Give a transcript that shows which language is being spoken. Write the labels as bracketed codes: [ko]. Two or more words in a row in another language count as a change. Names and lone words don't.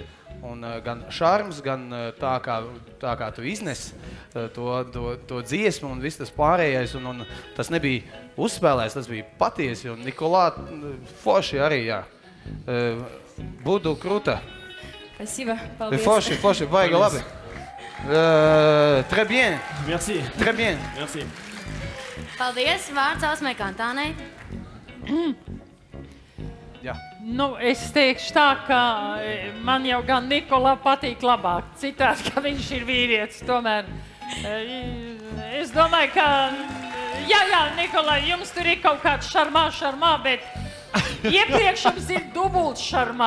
[lv] Un gan šarms, gan tā kā tu iznes to dziesmu un viss tas pārējais. Un tas nebija uzspēlēts, tas bija patiesi. Un Nikolā forši arī, jā. [ru] Буду крута. Спасибо, paldies. [lv] Forši, vajag labi. [fr] Très bien. Merci. Très bien. Merci. [lv] Paldies, vārds Ausmai Kantānei. Jā. Nu, es teikšu tā, ka man jau gan Nikolā patīk labāk. Citādi, ka viņš ir vīrietis. Tomēr es domāju, ka, jā, Nikolā, jums tur ir kaut kāds šarmā, bet iepriekš jums ir dubults šarmā.